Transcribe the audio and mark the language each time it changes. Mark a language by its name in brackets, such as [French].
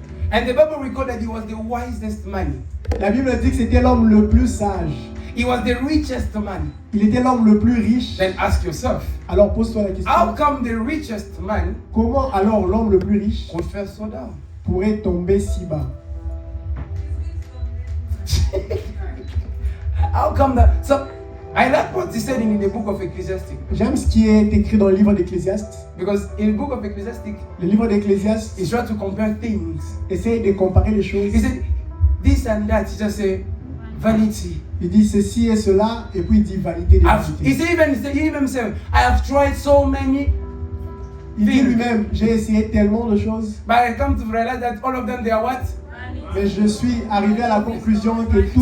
[English] And the Bible records that he was the wisest man. [French] La Bible dit que c'était l'homme le plus sage. [English] He was the richest man. [French] Il était l'homme le plus riche. [English] Then ask yourself, [French] Alors pose-toi la [English] how [French] question. [English] come the richest man [French] Comment alors l'homme le plus riche [English] could fall so down? [French] pourrait tomber si bas? [English] How come that? So, I like what he said in the book of Ecclesiastes. [French] J'aime ce qui est écrit dans le livre d'Ecclésiaste. [English] Because in the book of Ecclesiastes, [French] Le livre d'Ecclésiaste [English] he's trying to compare things. [French] essaye de comparer les choses. [English] He said, this and that, he just say, vanity. [French] Il dit ceci et cela, et puis il dit vanité des [English] He [French] vanités. [English] even said, I have tried so many, [French] Il dit lui-même, j'ai essayé tellement de choses, [English] but I come to realize that all of them, they are what? [French] mais je suis arrivé à la conclusion que tout